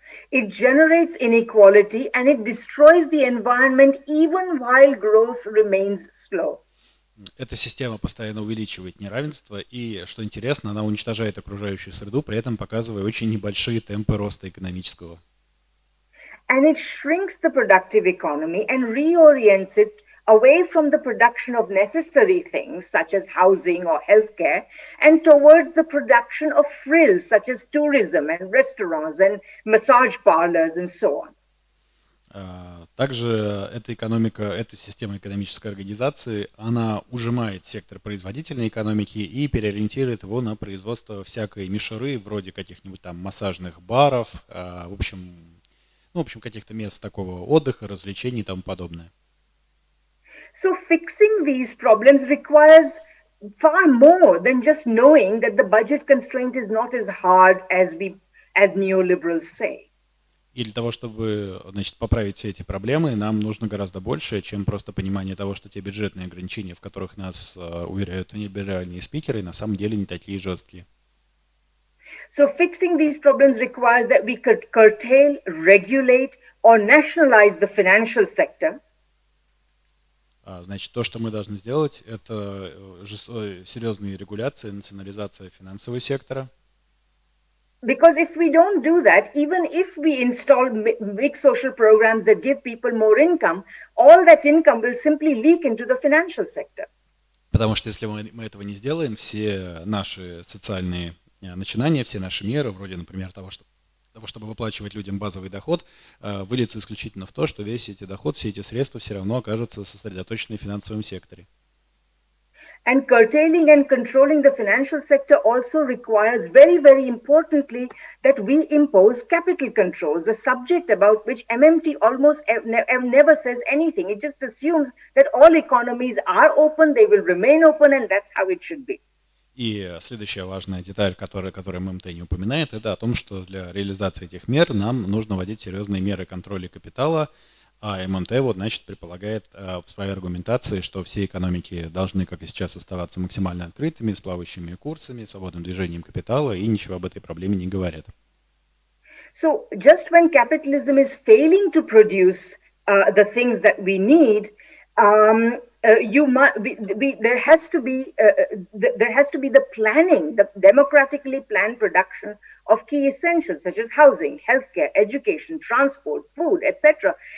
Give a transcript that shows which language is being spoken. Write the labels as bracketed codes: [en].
[en] It generates inequality and it destroys the environment even while growth remains slow. [ru] Эта система постоянно увеличивает неравенство, и, что интересно, она уничтожает окружающую среду, при этом показывая очень небольшие темпы роста экономического. [en] And it shrinks the productive economy and reorients it away from the production of necessary things such as housing or healthcare and towards the production of frills such as tourism and restaurants and massage parlors and so on. [ru] Также эта система экономической организации, она ужимает сектор производительной экономики и переориентирует его на производство всякой мишуры, вроде каких-нибудь там массажных баров, в общем, каких-то мест такого отдыха, развлечений и тому подобное. [en] So fixing these problems requires far more than just knowing that the budget constraint is not as hard as neoliberals say. [ru] И для того, чтобы, поправить все эти проблемы, нам нужно гораздо больше, чем просто понимание того, что те бюджетные ограничения, в которых нас уверяют либеральные спикеры, на самом деле не такие жесткие. [en] So fixing these problems requires that we could curtail, regulate, or nationalize the financial sector. [ru] То, что мы должны сделать, это серьезные регуляции, национализация финансового сектора. [en] Because if we don't do that, even if we install big social programs that give people more income, all that income will simply leak into the financial sector. [ru] Потому что если мы этого не сделаем, все наши социальные начинания, все наши меры, вроде, например, того, чтобы выплачивать людям базовый доход, выльются исключительно в то, что весь эти доход, все эти средства все равно окажутся сосредоточены в финансовом секторе. [en] And curtailing and controlling the financial sector also requires very, very importantly that we impose capital controls, a subject about which MMT almost never says anything. It just assumes that all economies are open, they will remain open, and that's how it should be. [ru] И следующая важная деталь, которую ММТ не упоминает, это о том, что для реализации этих мер нам нужно вводить серьезные меры контроля капитала, а ММТ предполагает в своей аргументации, что все экономики должны, как и сейчас, оставаться максимально открытыми, с плавающими курсами, свободным движением капитала, и ничего об этой проблеме не говорят. [en] So just when capitalism is failing to produce the things that we need, there has to be the planning, the democratically planned production of key essentials such as housing, healthcare, education, transport, food, etc.